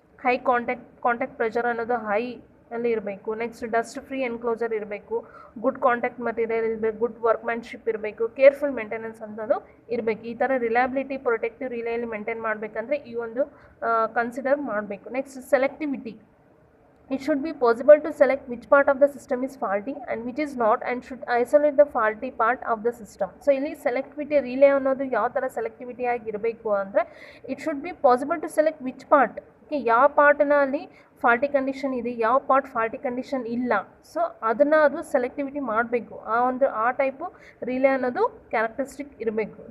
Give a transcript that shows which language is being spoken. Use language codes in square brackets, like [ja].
[kn] High contact pressure ಅನ್ನೋದು high ಅಲ್ಲಿ ಇರಬೇಕು. ನೆಕ್ಸ್ಟ್ ಡಸ್ಟ್ ಫ್ರೀ ಎನ್ಕ್ಲೋಜರ್ ಇರಬೇಕು, ಗುಡ್ ಕಾಂಟ್ಯಾಕ್ಟ್ ಮಟೀರಿಯಲ್ ಇರಬೇಕು, ಗುಡ್ ವರ್ಕ್ಮ್ಯಾನ್ಶಿಪ್ ಇರಬೇಕು, ಕೇರ್ಫುಲ್ ಮೇಂಟೆನೆನ್ಸ್ ಅನ್ನೋದು ಇರಬೇಕು. ಈ ಥರ ರಿಲಯಬಿಲಿಟಿ ಪ್ರೊಟೆಕ್ಟಿವ್ ರಿಲೇಯಲ್ಲಿ ಮೇಂಟೈನ್ ಮಾಡಬೇಕಂದ್ರೆ ಈ ಒಂದು ಕನ್ಸಿಡರ್ ಮಾಡಬೇಕು. Next selectivity. [en] It should be possible to select which part of the system is faulty and which is not, and should isolate the faulty part of the system. [kn] So ಇಲ್ಲಿ selectivity relay ಅನ್ನೋದು ಯಾವ ಥರ selectivity ಆಗಿರಬೇಕು ಅಂದರೆ [en] it should be possible to select which part, [kn] okay, ಯಾವ ಪಾರ್ಟ್ನ ಅಲ್ಲಿ faulty condition ಇದೆ, ಯಾವ ಪಾರ್ಟ್ ಫಾಲ್ಟಿ ಕಂಡೀಷನ್ ಇಲ್ಲ. ಸೊ ಅದನ್ನು ಅದು ಸೆಲೆಕ್ಟಿವಿಟಿ ಮಾಡಬೇಕು. ಆ ಟೈಪು ರಿಲೇ ಅನ್ನೋದು ಕ್ಯಾರೆಕ್ಟರಿಸ್ಟಿಕ್ ಇರಬೇಕು.